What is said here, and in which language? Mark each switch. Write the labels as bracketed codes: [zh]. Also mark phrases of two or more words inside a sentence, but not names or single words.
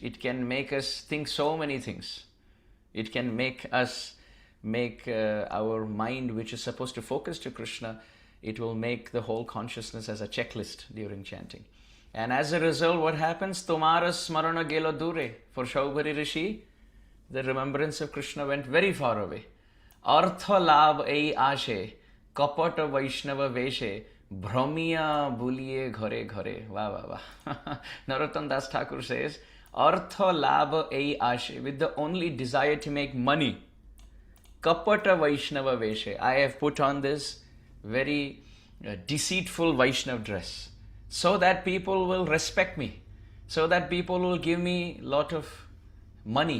[en] It can make us think so many things. It can make us our mind, which is supposed to focus to Krishna, it will make the whole consciousness as a checklist during chanting. And as a result, what happens? [bn] তোমার স্মরণ গেল দূরে. [en] For Saubhari Rishi, the remembrance of Krishna went very far away. [bn] অর্থ লাভ এই আশে, কপট বৈষ্ণব বেশে, ভ্রমিয়া বুলিয়ে ঘরে ঘরে. [en] Wow, wow, wow. Narottam Das Thakur says, [bn] অর্থ লাভ এই আশে, [en] with the only desire to make money. [bn] কপট বৈষ্ণব বেশে. [en] I have put on this very deceitful Vaishnav dress so that people will respect me, so that people will give me lot of money.